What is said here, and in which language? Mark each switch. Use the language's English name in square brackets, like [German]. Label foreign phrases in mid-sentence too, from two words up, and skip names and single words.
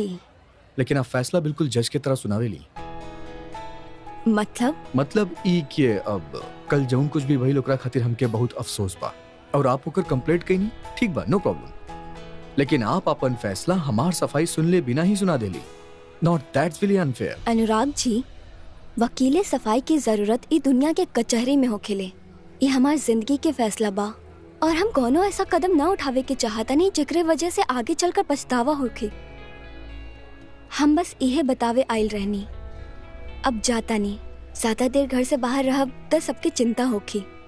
[Bhojpuri] लेकिन आप फैसला बिल्कुल जज की तरह सुनावेली। मतलब ई कि अब कल जौन कुछ भी भइल ओकरा खातिर हमके बहुत अफसोस बा, और आप ओकर कंप्लेंट कईनी, ठीक बा, [English] no problem. [Bhojpuri] लेकिन आप अपन फैसला हमार सफाई सुनले बिना ही सुना देली। [English] Not that's really unfair. [Bhojpuri] अनुराग जी, वकीले सफाई की जरूरत ई दुनिया के कचहरी में होखेले। ये हमार जिंदगी के फैसला बा, और हम कोनो ऐसा कदम ना उठावे के चाहता नहीं जेकरे वजह से आगे चलकर पछतावा होखे। हम बस इहे बतावे आइल रहनी, अब जाता नहीं, ज्यादा देर घर से बाहर रहब तो सबके चिंता होखी।